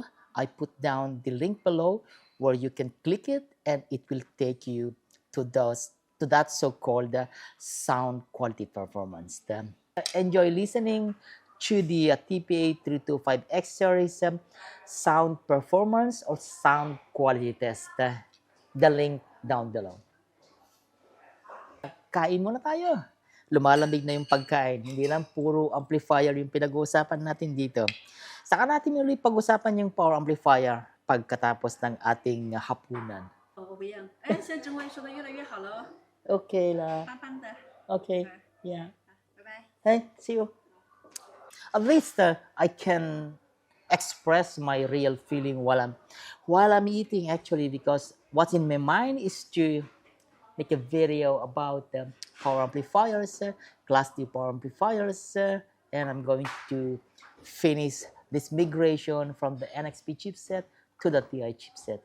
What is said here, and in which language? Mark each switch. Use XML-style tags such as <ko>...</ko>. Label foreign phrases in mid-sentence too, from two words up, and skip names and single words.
<en>I put down the link below where you can click it, and it will take you to those to that so-called sound quality performance. Enjoy listening to the TPA325X series sound performance or sound quality test. The link down below.</en> <tl>Kain muna tayo. Lumalamig na yung pagkain. Hindi lang puro amplifier yung pinag-uusapan natin dito. Saka natin ulit pag-usapan yung power amplifier pagkatapos ng ating hapunan.</tl> <zh>我不一样。哎，现在中文说的越来越好了。 Okay 啦。棒棒的。</zh> <en>Okay. Yeah.</en> <zh>拜拜。</zh> <en>Hey, see you. At least I can express my real feeling while I'm eating, actually, because what's in my mind is to make a video about power amplifiers, class D power amplifiers, and I'm going to finish this migration from the NXP chipset to the TI chipset.</en>